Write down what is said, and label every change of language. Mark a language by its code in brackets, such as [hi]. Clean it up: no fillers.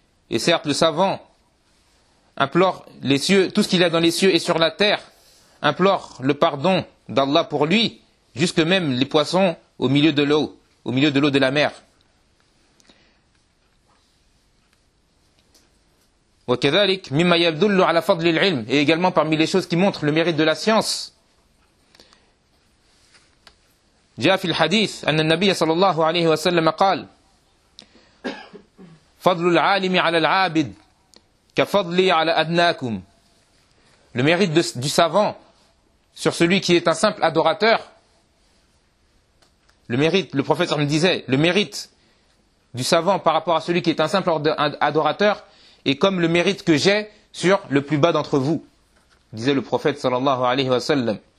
[fr] Et certes, le savant implore les cieux, tout ce qu'il a dans les cieux et sur la terre implore le pardon d'Allah pour lui, jusque même les poissons au milieu de l'eau de la mer. [ar] وكذلك مما يدل على فضل العلم. [fr] Et également parmi les choses qui montrent le mérite de la science. [ar] جاء في الحديث أن النبي صلى الله عليه وسلم قال فضل العالم على العابد كفضلي على أدناكم. [fr] Le mérite du savant sur celui qui est un simple adorateur Le mérite, le prophète me disait, le mérite du savant par rapport à celui qui est un simple adorateur est comme le mérite que j'ai sur le plus bas d'entre vous, disait le prophète sallallahu alayhi wa sallam.